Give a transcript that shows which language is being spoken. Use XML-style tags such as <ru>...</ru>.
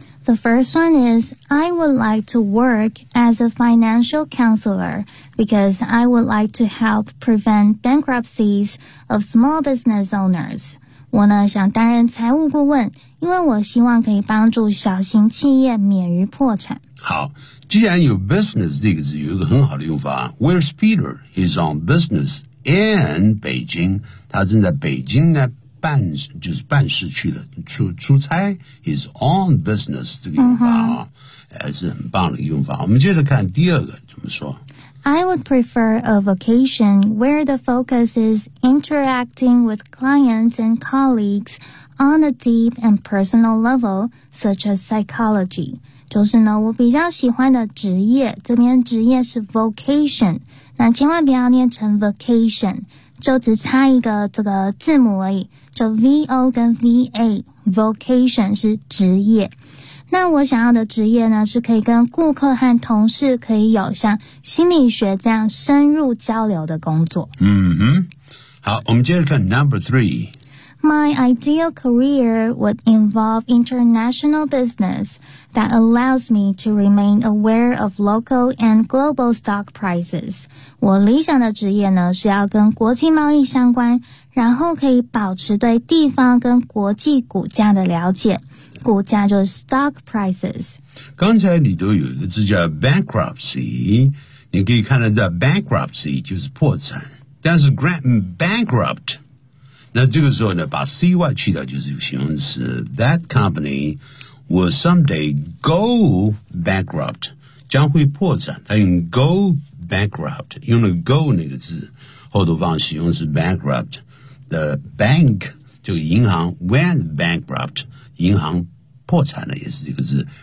<en>The first one is I would like to work as a financial counselor because I would like to help prevent bankruptcies of small business owners。</en> <zh>我呢想担任财务顾问，因为我希望可以帮助小型企业免于破产。好，既然有 business 这个字，有一个很好的用法。</zh> <en>Where's Peter? He's on business in Beijing.</en> <zh>他正在北京呢办，就是办事去了，出差。</zh> <en>He's on business</en> <zh>这个用法啊，还是很棒的用法。我们接着看第二个怎么说。</zh> <en>I would prefer a vacation where the focus is interacting with clients and colleagues on a deep and personal level, such as psychology.</en> <zh>就是呢，我比较喜欢的职业，这边职业是 vocation， 那千万不要念成 vacation， 就只差一个这个字母而已，就 VO 跟 VA， vocation 是职业。那我想要的职业呢，是可以跟顾客和同事可以有像心理学这样深入交流的工作。嗯哼，好，我们接着看 number three.</zh> <en>My ideal career would involve international business that allows me to remain aware of local and global stock prices.</en> <zh>我理想的职业呢，是要跟国际贸易相关，然后可以保持对地方跟国际股价的了解。股价就是 stock prices。刚才你都有一个字叫 bankruptcy， 你可以看得到 bankruptcy 就是破产，但是 bankrupt 那这个时候呢把 cy 去掉就是形容词，</zh> <en>that company will someday go bankrupt，</en> <zh>将会破产，它用 go bankrupt， 用了 go 那个字，后头放形容词 bankrupt， the bank 这个银行 went bankrupt，银行破产了，也是这个字。</zh>